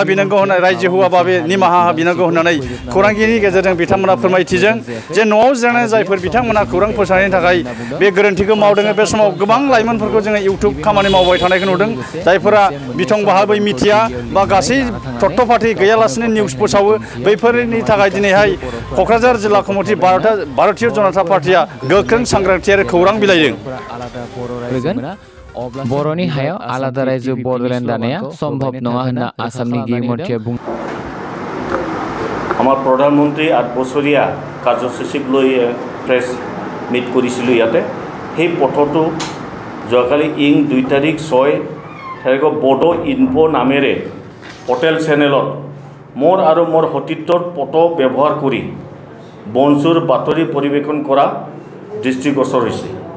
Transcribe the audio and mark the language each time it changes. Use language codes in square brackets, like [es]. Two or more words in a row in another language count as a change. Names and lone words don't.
[brx] बिनांगौ होननाय रायजो हुआबा बे निमाहा बिनांगौ होननानै खौरांगिरिनि गेजेरजों बिथांमोना फोरमायथिजों जे न'आव जिरायनाय जायफोर बिथांमोना खौरां फोसावनायनि थाखाय बे गोरोन्थिखौ मावदों बे समाव गोबां लाइमोनफोरखौ जोङो इउटुब खामानि मावबाय थानायखौ नुदों जायफोरा बिथं बाहाबै मिथिया बा गासै [en] third party [brx] गैयालासिनो निउस फोसावो बैफोरनि थाखाय दिनैहाय क'क्राझार जिल्ला कमिटि भारतीय जनता पार्टीआ गोख्रों सांग्रांथि आरो खौरां बिलाइदों बर'नि हायाव आलादा रायजो बड'लेण्ड दानाया सम्भव नङा होनना आसामनि गृहमन्त्रीया बुंदों। [as] আমাৰ প্ৰধানমন্ত্ৰী 8 বছৰীয়া কাৰ্যসূচীক লৈ [en] press meet [as] কৰিছিলোঁ ইয়াতে সেই পথটো যোৱাকালি 2 তাৰিখ 6 তাৰিখত বড' ইনফ' নামেৰে [en] portal channel [as] মোৰ আৰু মোৰ সতীৰ্থৰ ফটো ব্যৱহাৰ কৰি বনচুৰ বাতৰি পৰিৱেশন কৰা দৃষ্টিগোচৰ হৈছে।